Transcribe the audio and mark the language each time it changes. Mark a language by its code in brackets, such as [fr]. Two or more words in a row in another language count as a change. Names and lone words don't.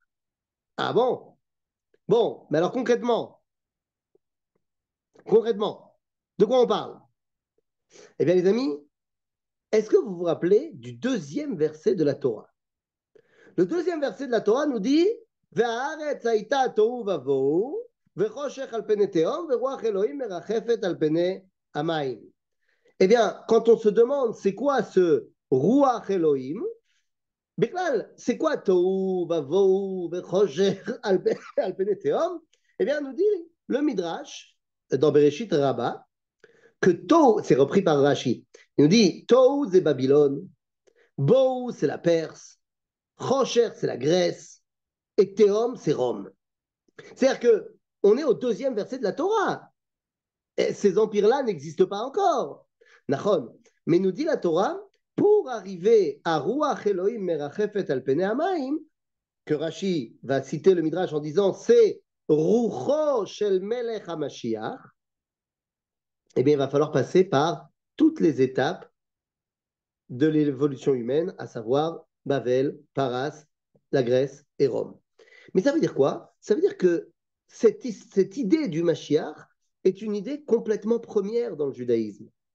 [fr] Ah bon? Bon, mais alors concrètement, de quoi on parle? Eh bien, les amis, est-ce que vous vous rappelez du deuxième verset de la Torah? Le deuxième verset de la Torah nous dit [he] והארץ היתה תהו ובהו וחשך על פני תהום ורוח אלהים מרחפת על פני המים. [fr] Eh bien, quand on se demande c'est quoi ce [he] רוח אלהים, [fr] Biklal, c'est quoi [he] תהו ובהו וחשך על פני תהום? [fr] Eh bien, nous dit le Midrash dans Bereshit Rabbah que tohu, c'est repris par Rashi, il nous dit tohu c'est Babylone, bohu c'est la Perse, Rocher, c'est la Grèce, et Théum, c'est Rome. C'est-à-dire que on est au deuxième verset de la Torah. Et ces empires-là n'existent pas encore. Nachon. Mais nous dit la Torah, pour arriver à [he] רוח אלהים מרחפת על פני המים, [fr] que Rashi va citer le Midrash en disant c'est [he] רוחו של מלך המשיח, [fr] eh bien il va falloir passer par toutes les étapes de l'évolution humaine, à savoir Babel, Paras, la Grèce et Rome. Mais ça veut dire quoi? Ça veut dire que cette idée du Mashiach est une idée complètement première dans le judaïsme.